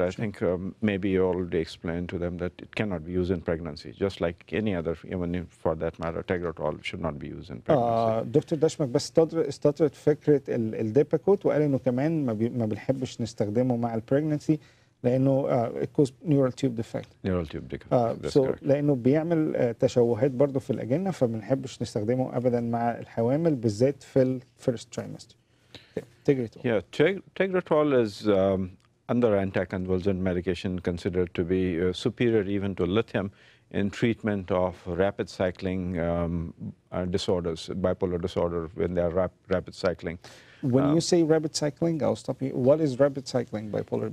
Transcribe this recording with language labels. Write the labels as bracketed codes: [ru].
[en] I think maybe you already explained to them that it cannot be used in pregnancy, just like any other, even for that matter, Tegretol should not be used in pregnancy. [ar] دكتور دشمك بس استطرد فكرة الديباكوت، وقال انه كمان ما بنحبش نستخدمه مع البريجننسي لانه [en] it causes neural tube defect. Neural tube defect. That's correct. [ar] لانه بيعمل تشوهات برضه في الاجنه، فما بنحبش نستخدمه ابدا مع الحوامل بالذات في [en] الفيرست trimester. Tegretol. Yeah, Tegretol is under anticonvulsant medication considered to be superior even to lithium in treatment of rapid cycling disorders, bipolar disorder when they are rapid cycling. When you say rapid cycling, I'll stop you. What is rapid cycling bipolar?